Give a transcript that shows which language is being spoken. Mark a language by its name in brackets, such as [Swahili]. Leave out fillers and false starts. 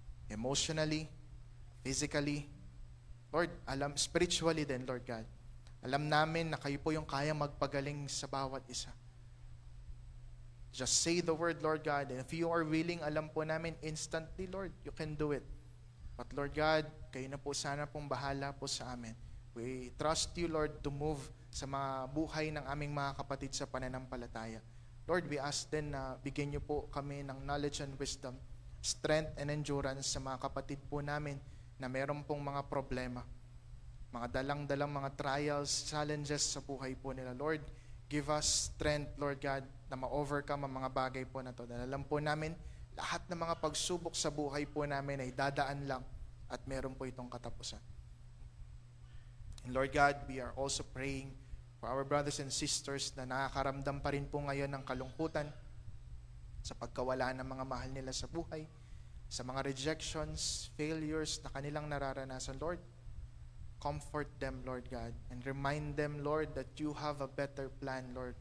[English] Emotionally, physically, Lord, spiritually din, Lord God. [Filipino] Alam namin na kayo po yung kaya magpagaling sa bawat isa. [English] Just say the word, Lord God, and if you are willing, [Filipino] alam po namin [English] instantly, Lord, you can do it. [Filipino] But Lord God, kayo na po sana pong bahala po sa amin. [English] We trust you, Lord, to move [Filipino] sa mga buhay ng aming mga kapatid sa pananampalataya. Lord, we ask din na bigyan niyo po kami ng knowledge and wisdom, strength and endurance sa mga kapatid po namin na meron pong mga problema, mga dalang-dalang mga trials, challenges sa buhay po nila. [English] Lord, give us strength, Lord God, [Filipino] na ma-overcome ang mga bagay po na to. Dahil alam po namin, lahat ng mga pagsubok sa buhay po namin ay dadaan lang at meron po itong katapusan. [English] And Lord God, we are also praying for our brothers and sisters [Filipino] na nakakaramdam pa rin po ngayon ng kalungkutan sa pagkawala ng mga mahal nila sa buhay, [English] sa mga rejections, failures na kanilang nararanasan. Lord, comfort them, Lord God, and remind them, Lord, that you have a better plan, Lord.